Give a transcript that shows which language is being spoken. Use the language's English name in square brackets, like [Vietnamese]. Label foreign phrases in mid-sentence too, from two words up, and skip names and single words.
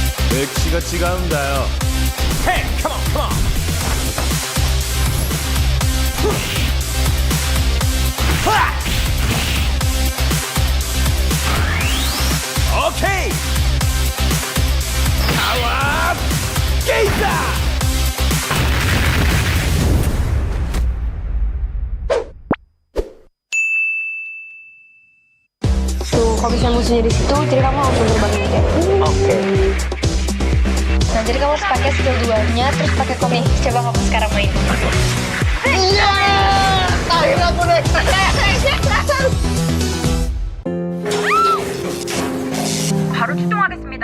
[English] 맥시가 지가운다요. Hey, come on, come on. Okay. Power Gator. [Indonesian] Tuh, kalau misalnya musuhnya di situ, jadi kamu langsung terbangin kayak. Oke. Nah, jadi kamu harus pakai skill 2-nya, terus pakai kombi. Coba kamu sekarang main. Iya, akhirnya aku naik. [Korean] 바로 출동하겠습니다.